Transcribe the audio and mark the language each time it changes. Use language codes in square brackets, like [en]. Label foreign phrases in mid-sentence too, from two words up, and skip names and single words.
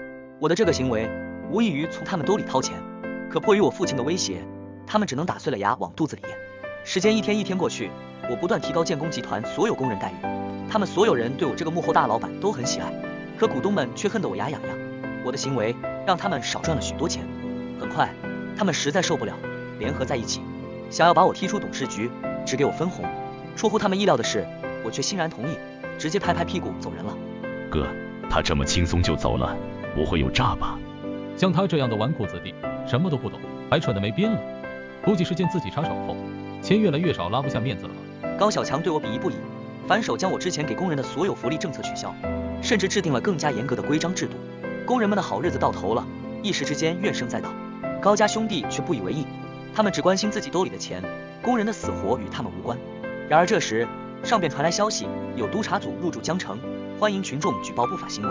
[zh] 我的這個行為無異於從他們兜裡掏錢，可迫於我父親的威脅，他们只能打碎了牙往肚子裡咽。時間一天一天過去，我不斷提高建工集團所有工人待遇，他們所有人對我這個幕後大老板都很喜愛，可股東們卻恨得我牙癢癢。我的行為讓他們少賺了許多錢，很快他們實在受不了，聯合在一起想要把我踢出董事局，只給我分紅。出乎他們意料的是，我卻欣然同意，直接拍拍屁股走人了。哥，他這麼輕鬆就走了，不會有詐吧？像他這樣的紈絝子弟，什麼都不懂，還蠢得沒邊了，估計是見自己插手後，錢越來越少，拉不下面子了吧。高小強對我鄙夷不已，反手將我之前給工人的所有福利政策取消，甚至制定了更加嚴格的規章制度。工人們的好日子到頭了，一時之間怨聲載道。高家兄弟卻不以為意，他們只關心自己兜裡的錢，工人的死活與他們無關。然而這時，上邊傳來消息，有督察組入駐江城， 歡迎群眾舉報不法行為。